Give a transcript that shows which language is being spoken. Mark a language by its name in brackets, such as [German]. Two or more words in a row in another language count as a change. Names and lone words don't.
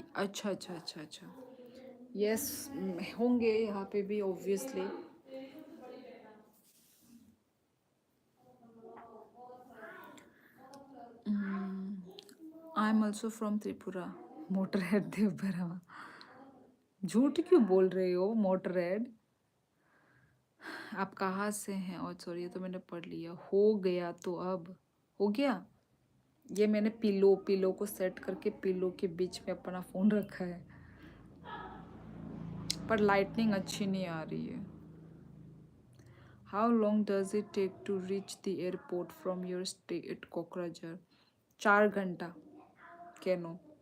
[Hindi] अच्छा अच्छा अच्छा अच्छा। यस, होंगे यहाँ पे भी ऑब्वियसली। [English] I am also from Tripura. [Hindi] मोटरहेड देवबरा। झूठ क्यों बोल रहे हो मोटरहेड? आप कहाँ से हैं? और सॉरी, ये तो मैंने पढ़ लिया। हो गया तो अब हो गया। ये मैंने पिलो को सेट करके पिलो के बीच में अपना फ़ोन रखा है, पर लाइटनिंग अच्छी नहीं आ रही है। [English] How long does it take to reach the airport from your stay at Kokrajhar? [Hindi] 4 घंटा। कैनो।